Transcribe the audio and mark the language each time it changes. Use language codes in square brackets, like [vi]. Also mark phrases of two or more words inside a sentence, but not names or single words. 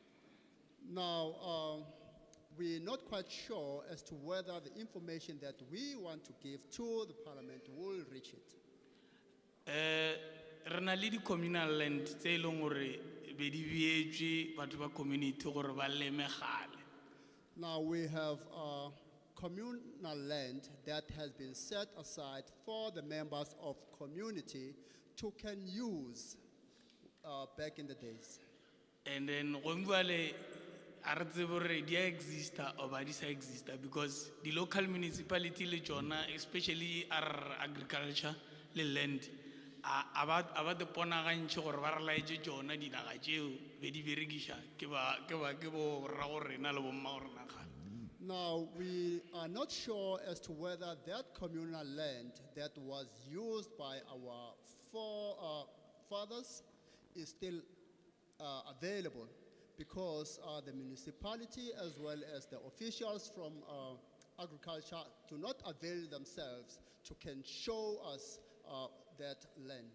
[en] Now, we're not quite sure as to whether the information that we want to give to the Parliament will reach it. [nso] Re na le di- [en] communal land [nso] tse e leng gore be di beetswe batho ba community gore ba leme gale. [en] Now, we have communal land that has been set aside for the members of community to can use back in the days. [nso] And then gombuale a re tsebe gore di a exista or ba di sa exista [en] because the local municipality [nso] le tsona [en] especially our agriculture [nso] le land aba te ponagantšhe gore ba re laetse tšona dinaga tšeo be di berekiša ke bo rra go rena le bomma go rena kgale. [en] Now, we are not sure as to whether that communal land that was used by our forefathers is still available, because the municipality as well as the officials from agriculture do not avail themselves to can show us that land.